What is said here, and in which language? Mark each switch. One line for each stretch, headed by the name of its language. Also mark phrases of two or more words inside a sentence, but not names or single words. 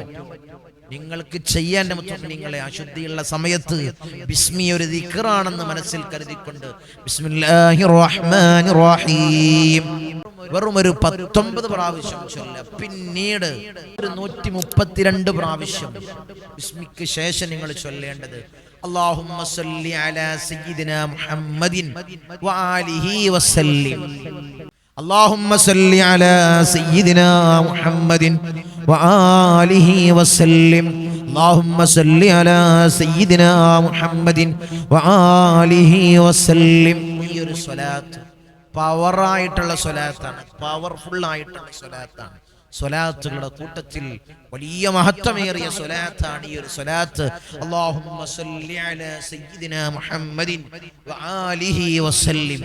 Malayalam: നിങ്ങൾക്ക് ചെയ്യാൻ നിങ്ങളെ അശുദ്ധിയുള്ള സമയത്ത് ബിസ്മി ഒരു ദിക്റാണെന്ന് മനസ്സിൽ കരുതിക്കൊണ്ട്
Arabic: بسم الله الرحمن الرحيم
Malayalam: വെറും ഒരു 19 പ്രാവശ്യം ചൊല്ല. പിന്നീട് ഒരു 132 പ്രാവശ്യം ബിസ്മിക്ക് ശേഷം നിങ്ങൾ ചൊല്ലേണ്ടത്
Arabic: اللهم صل على سيدنا محمد وآله وسلم. اللهم صل على سيدنا محمد وآله وسلم. اللهم صل على سيدنا محمد وآله وسلم.
Malayalam: ഈ ഒരു സ്വലാത്ത് പവറായിട്ടുള്ള സ്വലാത്താണ്, പവർഫുൾ ആയിട്ടുള്ള സ്വലാത്താണ്. സ്വലാത്തുകളുടെ കൂട്ടത്തിൽ വലിയ മഹത്വമേറിയ സ്വലാത്താണ് ഈ ഒരു സ്വലാത്ത്.
Arabic: اللهم صل على سيدنا محمد وآله وسلم.